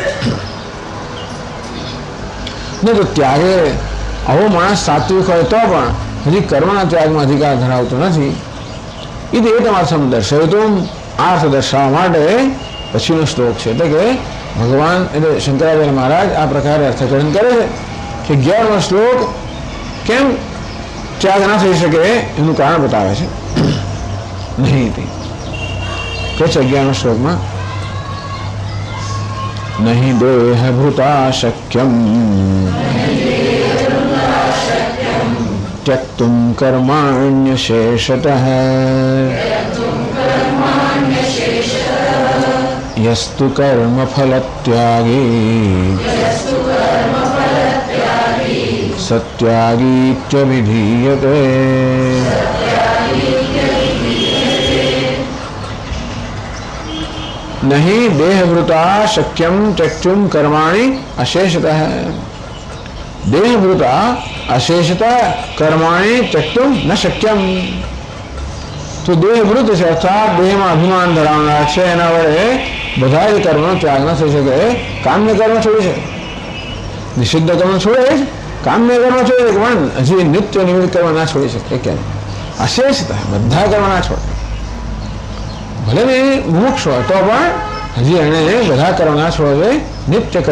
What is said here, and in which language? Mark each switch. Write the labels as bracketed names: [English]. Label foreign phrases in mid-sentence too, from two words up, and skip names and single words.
[Gujarati] ને તો ત્યાગે આવો માણસ સાત્વિક હોય તો પણ હજી કર્મના ત્યાગમાં અધિકાર ધરાવતો નથી એ તમારે સમજ દર્શાવ્યું તો અર્થ દર્શાવવા માટે પછીનો શ્લોક છે એટલે કે ભગવાન એટલે શંકરાચાર્ય મહારાજ આ પ્રકારે અર્થકરણ કરે છે કે 11મો શ્લોક કેમ ત્યાગ ના થઈ શકે એનું કારણ બતાવે છે નહીં કે છે 11મા શ્લોકમાં [Sanskrit] નહીં દેહ ભૂતા શક્યમ त्यक्तुं कर्माण्य शेषतः यस्तु कर्म फल त्यागी सत्यागीत्यभिधीयते नहीं देहभृता शक्यम त्यक्तुं कर्माणि अशेषतः देहभृता अशेषता कर्माणि त्यक्तुं न शक्यम [Gujarati] तो देहभृत છે અર્થાત દેહમાં અભિમાન ધરાવનાર છે એના વડે બધા જ કર્મનો ત્યાગ ન થઈ શકે કામ્ય કર્મ છોડી શકે નિષિદ્ધ કર્મ છોડે કામ્ય કર્મ છોડે પણ હજી નિત્ય નિમિત્ત કર્મ ના છોડી શકે કેમ અશેષતા બધા કર્મ ના છોડે ભલે ને મોક્ષ હોય તો પણ હજી એને બધા કર્મ ના છોડે નિત્ય કર્મ